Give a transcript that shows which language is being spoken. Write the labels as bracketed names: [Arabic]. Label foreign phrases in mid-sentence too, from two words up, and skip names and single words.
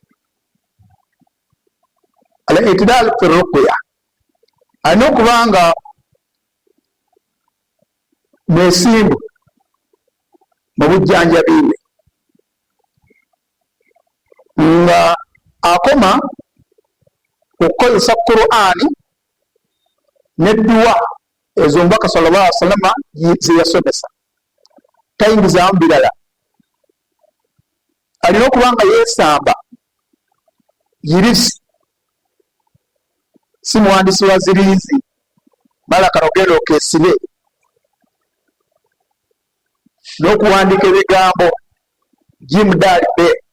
[Arabic] الاعتدال في الرقية, [Ganda] alina okuba nga mwesimbu mu bujjanjabi bwe, nga akoma okukozesa Qur'ani n'edduwa ezo omubaka [Arabic] صلى الله عليه وسلم [Ganda] ze yasomesa, tayingizaamu birala. Alina okuba nga yeesamba yirisi, si muwandiisi wa ziriizi mala kanogenda okeesibe n'okuwandiika ebigambo jimdalibe